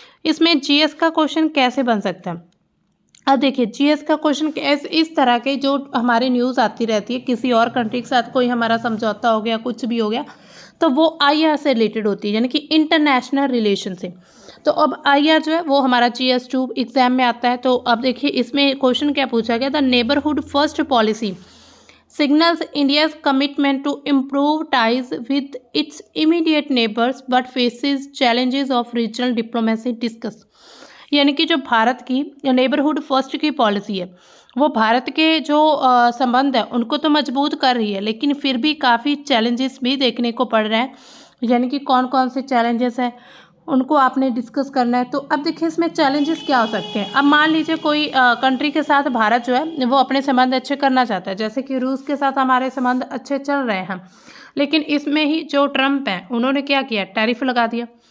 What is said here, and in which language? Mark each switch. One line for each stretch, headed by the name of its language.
Hindi: इसमें GS का question कैसे बन सकता है? अब देखिए GS का क्वेश्चन इस तरह के जो हमारी न्यूज़ आती रहती है, किसी और कंट्री के साथ कोई हमारा समझौता हो गया, कुछ भी हो गया, तो वो IR से रिलेटेड होती है, यानी कि इंटरनेशनल रिलेशनशिप। तो अब IR जो है वो हमारा GS2 एग्जाम में आता है। तो अब देखिए इसमें क्वेश्चन क्या पूछा गया,
English: The neighbourhood first policy signals India's commitment to improve ties with its immediate neighbors but faces challenges of regional diplomacy discuss।
Hindi: यानी कि जो भारत की नेबरहुड फर्स्ट की पॉलिसी है वो भारत के जो संबंध है उनको तो मजबूत कर रही है, लेकिन फिर भी काफ़ी चैलेंजेस भी देखने को पड़ रहे हैं। यानी कि कौन कौन से चैलेंजेस हैं उनको आपने डिस्कस करना है। तो अब देखिए इसमें चैलेंजेस क्या हो सकते हैं। अब मान लीजिए कोई कंट्री के साथ भारत जो है वो अपने संबंध अच्छे करना चाहता है, जैसे कि रूस के साथ हमारे संबंध अच्छे चल रहे हैं, लेकिन इसमें ही जो ट्रम्प हैं उन्होंने क्या किया, टैरिफ लगा दिया।